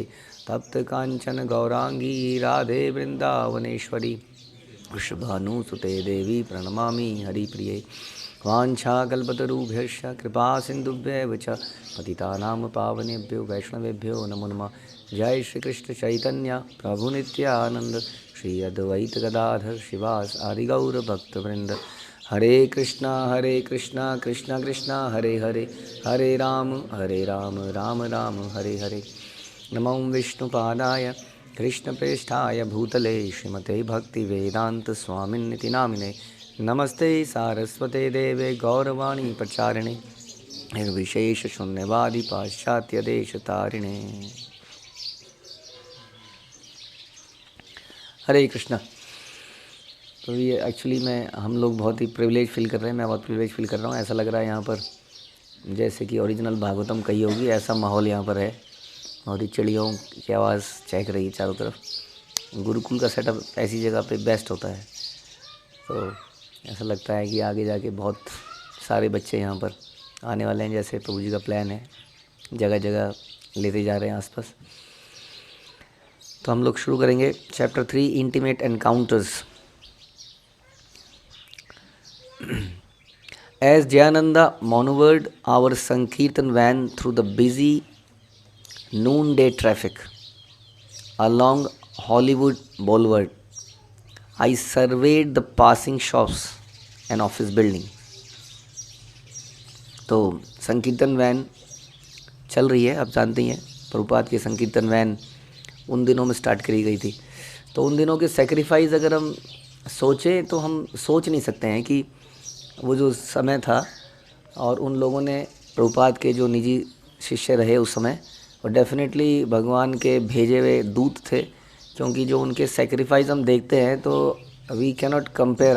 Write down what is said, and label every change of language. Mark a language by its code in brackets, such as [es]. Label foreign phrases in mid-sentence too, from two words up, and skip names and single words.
[sa] तप्त कांचन गौरांगी राधे वृंदावनेश्वरी वृषभानुसुते देवी प्रणमामि हरिप्रिये। वाञ्छाकल्पतरुभ्यश्च कृपा सिन्धुभ्येव च पतितानां पावनेभ्यो वैष्णवेभ्यो नमो नमः। जय श्री कृष्ण चैतन्य प्रभु नित्यानंद श्री अद्वैत गदाधर शिवास आदि गौर भक्तवृंद। हरे कृष्णा कृष्णा कृष्णा हरे हरे, हरे राम राम राम हरे हरे। नमो विष्णुपादाय कृष्णप्रेष्ठाय भूतले श्रीमते भक्तिवेदांत स्वामिन्निति नामिने। नमस्ते सारस्वते देवे गौरवाणी प्रचारिणे निर्विशेष शून्यवादी पाश्चात्य देश तारिणे। हरे कृष्णा। [hi] तो ये एक्चुअली हम लोग बहुत ही [en] privilege feel [hi] कर रहे हैं, मैं बहुत [en] privilege feel [hi] कर रहा हूँ। ऐसा लग रहा है यहाँ पर जैसे कि ओरिजिनल भागवतम कही होगी, ऐसा माहौल यहाँ पर है। और ये चिड़ियों की आवाज़ चहक रही है चारों तरफ। गुरुकुल का सेटअप ऐसी जगह पे बेस्ट होता है। तो ऐसा लगता है कि आगे जाके बहुत सारे बच्चे यहाँ पर आने वाले हैं, जैसे प्रभु जी का प्लान है। जगह जगह लेते जा रहे हैं आसपास। तो हम लोग शुरू करेंगे चैप्टर 3 इंटीमेट एनकाउंटर्स। [en] As Jayananda maneuvered our Sankirtan van through the busy noonday traffic along Hollywood Boulevard, I surveyed the passing shops and office building. [hi] तो संकीर्तन वैन चल रही है, आप जानते ही हैं। प्रभुपाद की संकीर्तन वैन उन दिनों में स्टार्ट करी गई थी। तो उन दिनों के सेक्रीफाइस अगर हम सोचें तो हम सोच नहीं सकते हैं कि वो जो समय था और उन लोगों ने प्रभुपाद के जो निजी शिष्य रहे उस समय, और डेफिनेटली भगवान के भेजे हुए दूत थे, क्योंकि जो उनके सेक्रीफाइस हम देखते हैं तो [en] we cannot compare.